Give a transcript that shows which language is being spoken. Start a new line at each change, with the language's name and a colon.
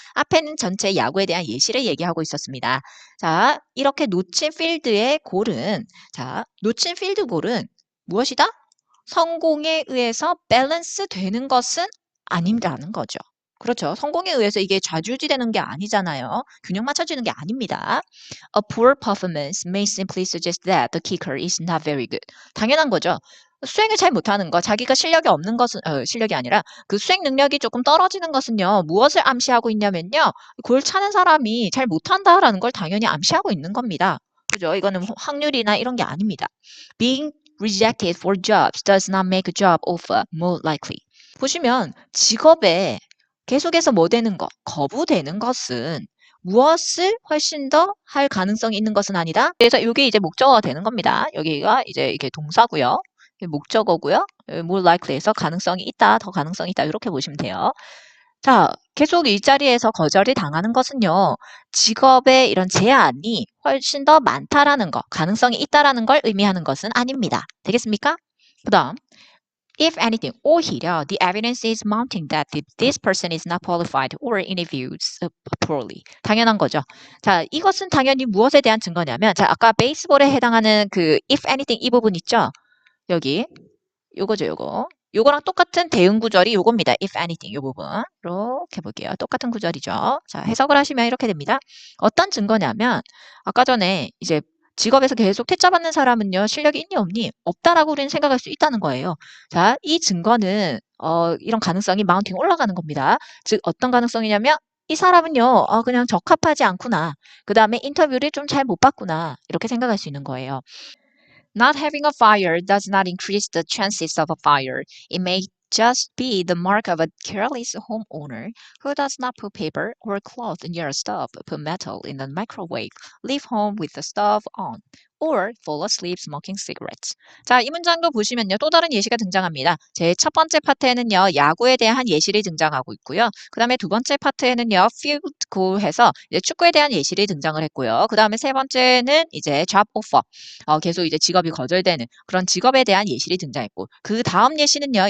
Korean: 앞에는 전체 야구에 대한 예시를 얘기하고 있었습니다. 자, 이렇게 놓친 필드의 골은, 자, 놓친 필드 골은 무엇이다? 성공에 의해서 밸런스 되는 것은 아니라는 거죠. 그렇죠. 성공에 의해서 이게 좌지우지되는 게 아니잖아요. 균형 맞춰지는 게 아닙니다.
English: A poor performance may simply suggest that the kicker is not very good.
Korean: 당연한 거죠. 수행을 잘 못하는 거, 자기가 실력이 없는 것은, 실력이 아니라 그 수행 능력이 조금 떨어지는 것은요, 무엇을 암시하고 있냐면요, 골 차는 사람이 잘 못한다라는 걸 당연히 암시하고 있는 겁니다. 그죠? 이거는 확률이나 이런 게 아닙니다.
English: Being rejected for jobs does not make a job offer more likely.
Korean: 보시면 직업에 계속해서 뭐 되는 것, 거부되는 것은 무엇을 훨씬 더 할 가능성이 있는 것은 아니다. 그래서 이게 이제 목적어가 되는 겁니다. 여기가 이제 이게 동사고요. 목적어고요. more likely에서 가능성이 있다, 더 가능성이 있다 이렇게 보시면 돼요. 자, 계속 일자리에서 거절이 당하는 것은요. 직업의 이런 제한이 훨씬 더 많다라는 거, 가능성이 있다라는 걸 의미하는 것은 아닙니다. 되겠습니까? 그 다음,
English: if anything,
Korean: 오히려
English: the evidence is mounting that this person is not qualified or interviewed poorly.
Korean: 당연한 거죠. 자, 이것은 당연히 무엇에 대한 증거냐면, 자, 아까 베이스볼에 해당하는 그 if anything 이 부분 있죠? 여기. 요거죠, 요거. 요거랑 똑같은 대응 구절이 요겁니다. if anything 요 부분. 이렇게 볼게요. 똑같은 구절이죠. 자, 해석을 하시면 이렇게 됩니다. 어떤 증거냐면 아까 전에 이제 직업에서 계속 퇴짜 받는 사람은요. 실력이 있니 없니? 없다라고 우리는 생각할 수 있다는 거예요. 자, 이 증거는 이런 가능성이 마운팅 올라가는 겁니다. 즉 어떤 가능성이냐면 이 사람은요. 그냥 적합하지 않구나. 그 다음에 인터뷰를 좀 잘 못 봤구나. 이렇게 생각할 수 있는 거예요.
English: Not having a fire does not increase the chances of a fire. It may just be the mark of a careless homeowner who does not put paper or cloth near a stove, put metal in the microwave, leave home with the stove on, or fall asleep smoking cigarettes.
Korean: 자, 이 문장도 보시면요. 또 다른 예시가 등장합니다. 제 첫 번째 파트에는요. 야구에 대한 예시를 등장하고 있고요. 그 다음에 두 번째 파트에는요. field goal 해서 이제 축구에 대한 예시를 등장을 했고요. 그 다음에 세 번째는 이제 job offer. 계속 이제 직업이 거절되는 그런 직업에 대한 예시를 등장했고 그 다음 예시는요.